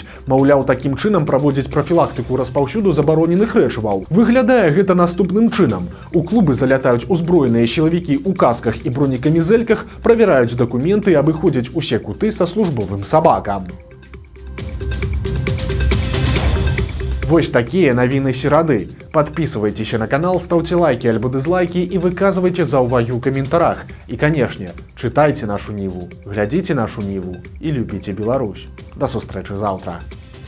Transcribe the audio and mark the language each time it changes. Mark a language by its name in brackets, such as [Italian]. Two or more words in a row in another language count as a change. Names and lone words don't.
[Belarusian] Маўляў, такім чынам праводзіць прафілактыку распаўсюду забароненых рэчываў. Выглядае гэта наступным чынам. У клубы залятаюць узброеныя сілавікі ў касках і бронекамізэльках, правяраюць дакументы і абыходзяць усе куты са службовым сабакам. Вось такія навіны серады. [Russian] Подписывайтесь на канал, ставьте лайки альбо дизлайки и выказывайте [Belarusian] заўвагі ў каментарах. [Russian] И, конечно, читайте нашу Ниву, глядите нашу Ниву и любите Беларусь. [Belarusian] До сустрэчы завтра.